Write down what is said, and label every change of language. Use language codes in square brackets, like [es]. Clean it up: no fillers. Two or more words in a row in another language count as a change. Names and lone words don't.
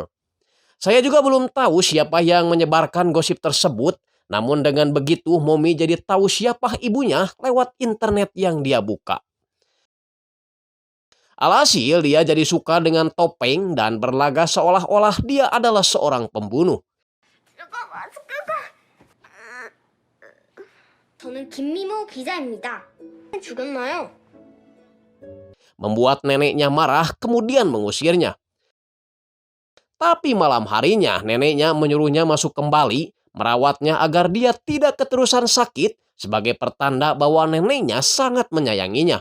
[id] Saya juga belum tahu siapa yang menyebarkan gosip tersebut, namun dengan begitu Momi jadi tahu siapa ibunya lewat internet yang dia buka. Alhasil dia jadi suka dengan topeng dan berlaga seolah-olah dia adalah seorang pembunuh. [ko] 저는 김미모 기자입니다. 죽였나요? [id] Membuat neneknya marah kemudian mengusirnya. Tapi malam harinya neneknya menyuruhnya masuk kembali, merawatnya agar dia tidak keterusan sakit sebagai pertanda bahwa neneknya sangat menyayanginya.